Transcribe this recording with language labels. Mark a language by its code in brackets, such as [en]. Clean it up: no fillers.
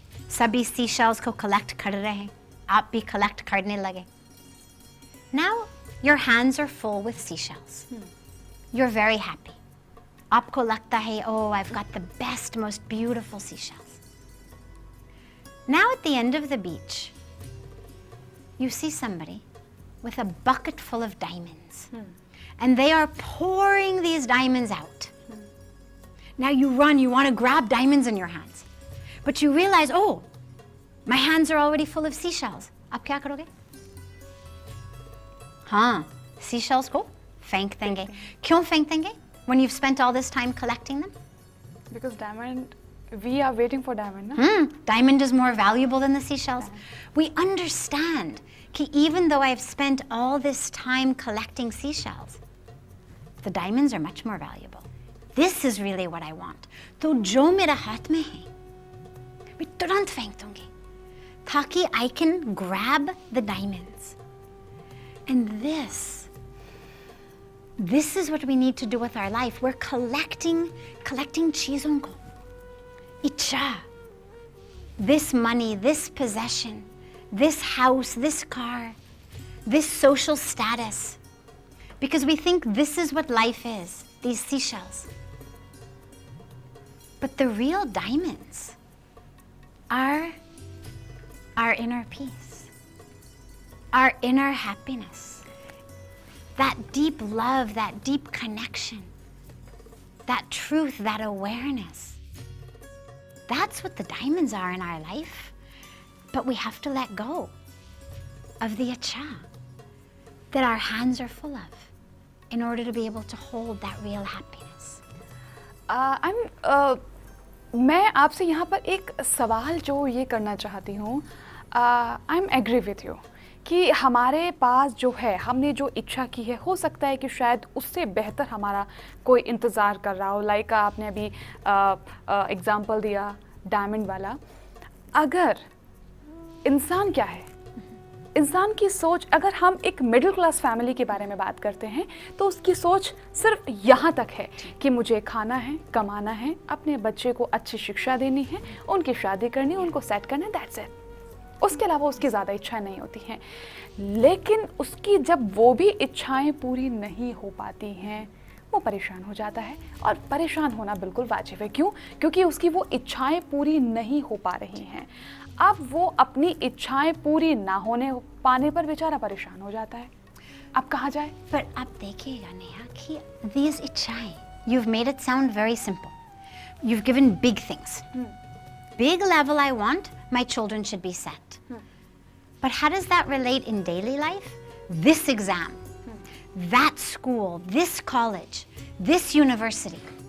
[hi] सभी seashells को collect कर रहे हैं. आप भी collect करने लगे. [en] Now your hands are full with seashells. You're very happy. [hi] आपको लगता है, [en] oh, I've got the best, most beautiful seashells. Now at the end of the beach, you see somebody with a bucket full of diamonds. And they are pouring these diamonds out. Now you run, you want to grab diamonds in your hands. But you realize, oh, my hands are already full of seashells. [hi] आप क्या करोगे? हाँ, seashells को फेंक देंगे. क्यों फेंक देंगे? [en] When you've spent all this time collecting them? Because diamond, we are waiting for diamond, na? Diamond is more valuable than the seashells. We understand that even though I've spent all this time collecting seashells, the diamonds are much more valuable. This is really what I want. [hi] तो जो मेरा हाथ में है, मैं तुरंत फेंक दूंगी, ताकि [en] I can grab the diamonds. And this This is what we need to do with our life. We're collecting [hi] चीजों को, इच्छा, [en] this money, this possession, this house, this car, this social status, because we think this is what life is, these seashells. But the real diamonds are our inner peace, our inner happiness, that deep love, that deep connection, that truth, that awareness. That's what the diamonds are in our life. But we have to let go of the acha that our hands are full of in order to be able to hold that real happiness. [hi] मैं आपसे यहाँ पर एक सवाल जो ये करना चाहती हूँ, [en] I am agree with you [hi] कि हमारे पास जो है, हमने जो इच्छा की है, हो सकता है कि शायद उससे बेहतर हमारा कोई इंतज़ार कर रहा हो. लाइक आपने अभी एग्ज़ाम्पल दिया डायमंड वाला. अगर इंसान क्या है, इंसान की सोच, अगर हम एक मिडिल क्लास फैमिली के बारे में बात करते हैं तो उसकी सोच सिर्फ यहाँ तक है कि मुझे खाना है, कमाना है, अपने बच्चे को अच्छी शिक्षा देनी है, उनकी शादी करनी है, उनको सेट करना है, [en] That's it. [hi] उसके अलावा उसकी ज़्यादा इच्छाएं नहीं होती हैं. लेकिन उसकी जब वो भी इच्छाएं पूरी नहीं हो पाती हैं, वो परेशान हो जाता है. और परेशान होना बिल्कुल वाजिब है. क्यों? क्योंकि उसकी वो इच्छाएं पूरी नहीं हो पा रही हैं. अब वो अपनी इच्छाएं पूरी ना होने पाने पर बेचारा परेशान हो जाता है. अब कहाँ जाए? पर आप देखिएगा नेहा कि [en] these इच्छाएं, you've made it sound very simple. You've given big things. Big level I want, my children should be set. But how does that relate in daily life? This exam, that school, this college, this university.